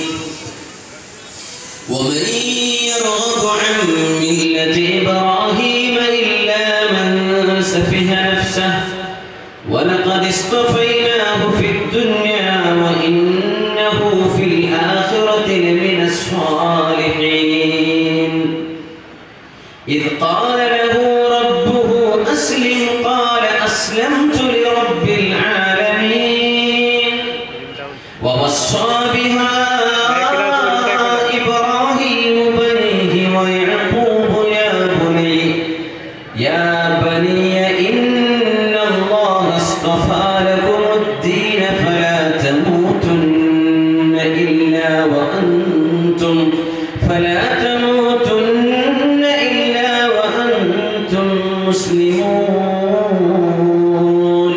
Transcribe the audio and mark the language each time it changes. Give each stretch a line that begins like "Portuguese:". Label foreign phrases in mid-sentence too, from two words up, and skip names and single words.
Arabic: ومن يرغب عن ملة إبراهيم إلا من سفه نفسه ولقد اصطفيناه في الدنيا وإنه في الآخرة لمن الصالحين. إذ قال له ربه أسلم قال أسلمت لرب العالمين. ووصى بها إبراهيم بنيه ويعقوب يا بني إن الله اصطفى لكم الدين فلا تموتن إلا وأنتم مسلمون.